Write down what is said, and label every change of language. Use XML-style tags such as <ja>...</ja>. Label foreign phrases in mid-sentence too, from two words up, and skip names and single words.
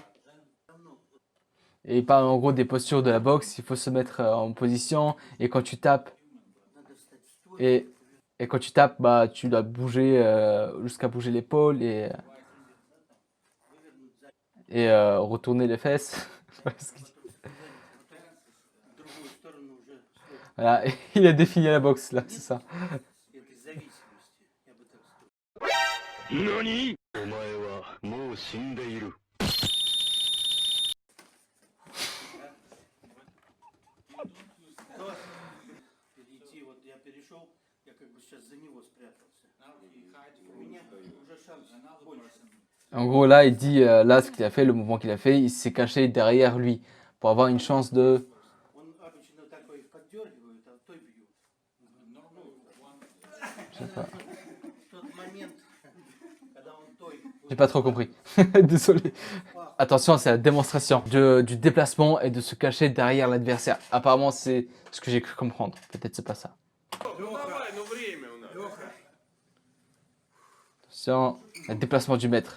<fr>Et il parle en gros des postures de la boxe, il faut se mettre en position, et quand tu tapes, et Et quand tu tapes, bah, tu dois bouger jusqu'à bouger l'épaule et retourner les fesses. Voilà ce qu'il dit. Voilà, il a défini la boxe là, c'est ça.</fr> <ru>Перейти, вот я перешел, я как бы сейчас за него спрятался. У меня уже шанс больше.</ru> <fr>En gros, là, il dit, là, ce qu'il a fait, le mouvement qu'il a fait, il s'est caché derrière lui pour avoir une chance de...</fr> <ru>Он обычно такой поддергивает, а той бьют.</ru> <fr>Je sais pas.</fr> <ru>В тот момент, когда он той...</ru> <fr>J'ai pas trop compris. Désolé. Attention, c'est la démonstration du déplacement et de se cacher derrière l'adversaire. Apparemment, c'est ce que j'ai cru comprendre. Peut-être c'est pas ça. Attention, le déplacement du maître.</fr>